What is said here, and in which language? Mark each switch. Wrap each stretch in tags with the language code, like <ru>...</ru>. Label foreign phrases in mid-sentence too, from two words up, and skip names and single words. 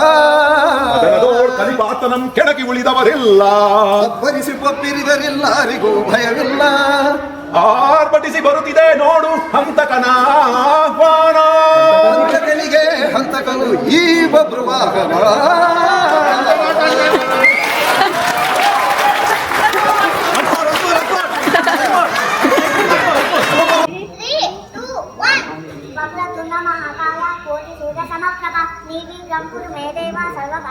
<kn>ಕಲಿಪಾತನಂ ಕೆಣಕಿ ಉಳಿದವರಿಲ್ಲ ಅಬ್ಬರಿಸಿ ಒಪ್ಪಿರಿದರೆಲ್ಲರಿಗೂ ಭಯವಿಲ್ಲ ಆರ್ಭಟಿಸಿ ಬರುತ್ತಿದೆ ನೋಡು ಹಂತಕನ ಆಹ್ವಾನ ಹಂತಕನಿಗೆ ಹಂತಕನು ಈ ಒಬ್ರು ವಾಹನ</kn> <sa>వక్రతుండ మహాకాయ కోటి సూర్య సమప్రభ నిర్విఘ్నం కురు మే దేవ సర్వదా</sa>